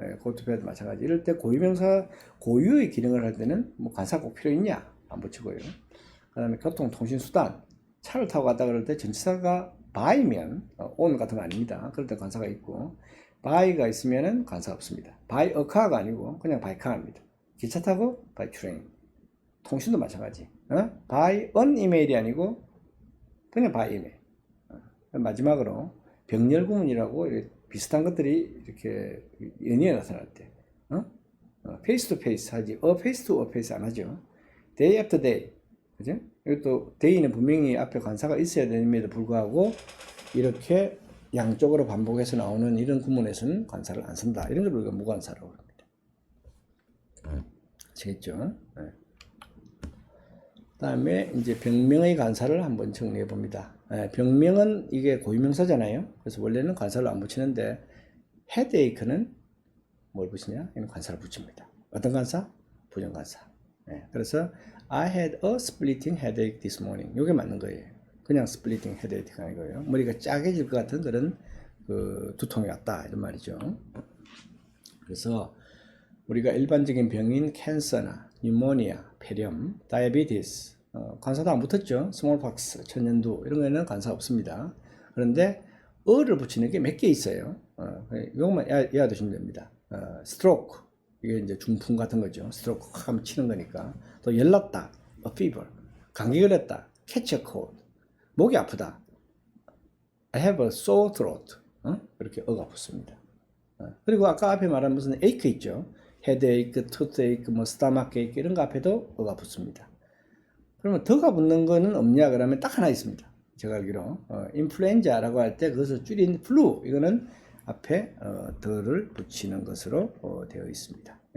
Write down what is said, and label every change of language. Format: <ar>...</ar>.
<ko>그것도 마찬가지. 이럴 때 고유명사 고유의 기능을 할 때는 뭐 관사 꼭 필요 있냐? 안 붙이고요. 그 다음에 교통통신수단, 차를 타고 갔다 그럴 때 전치사가 by면 on 같은 거 아닙니다. 그럴 때 관사가 있고, by가 있으면은 관사가 없습니다.</ko> <en>by a car</en> <ko>가 아니고 그냥 by car입니다. 기차 타고 by train. 통신도 마찬가지.</ko> <en>by an email</en> <ko>이 아니고 그냥 by email. 마지막으로 병렬 구문이라고 비슷한 것들이 이렇게 연이어 나타날 때, face to face 하지, face to face 안 하죠.</ko> <en>day after day, 그죠?</en> <ko>이것도 day는 분명히 앞에 관사가 있어야 됨에도 불구하고 이렇게 양쪽으로 반복해서 나오는 이런 구문에서는 관사를 안 쓴다. 이런 걸 우리가 무관사라고 합니다. 아시겠죠? 네. 다음에 이제 병명의 관사를 한번 정리해 봅니다. 병명은 이게 고유명사잖아요. 그래서 원래는 관사를 안 붙이는데 headache는 뭘 붙이냐? 이는 관사를 붙입니다. 어떤 관사? 부정관사.</ko> <en>그래서 I had a splitting headache this morning.</en> <ko>이게 맞는 거예요. 그냥 splitting headache가 아니고요. 머리가 짜게질 것 같은 그런 그 두통이 왔다 이런 말이죠. 그래서 우리가 일반적인 병인 캔서나 뉴모니아, 폐렴, 다이아베티스, 관사도 안 붙었죠. 스몰박스, 천연두 이런 거에는 관사 없습니다. 그런데 어를 붙이는 게 몇 개 있어요. 이것만 이해하시면 됩니다. 스트로크, 이게 이제 중풍 같은 거죠. 스트로크 하면 치는 거니까. 또 열났다, a fever, 감기 걸렸다,</ko> <en>catch a cold,</en> <ko>목이 아프다,</ko> <en>I have a sore throat,</en> <ko>이렇게 어가 붙습니다. 그리고 아까 앞에 말한 무슨 ache 있죠. headache, toothache, 뭐 stomach ache 이런 거 앞에도 어가 붙습니다. 그러면 더가 붙는 거는 없냐 그러면 딱 하나 있습니다. 제가 알기로 인플루엔자라고 할 때 그것을 줄인 flu 이거는 앞에 더를 붙이는 것으로 되어 있습니다.</ko>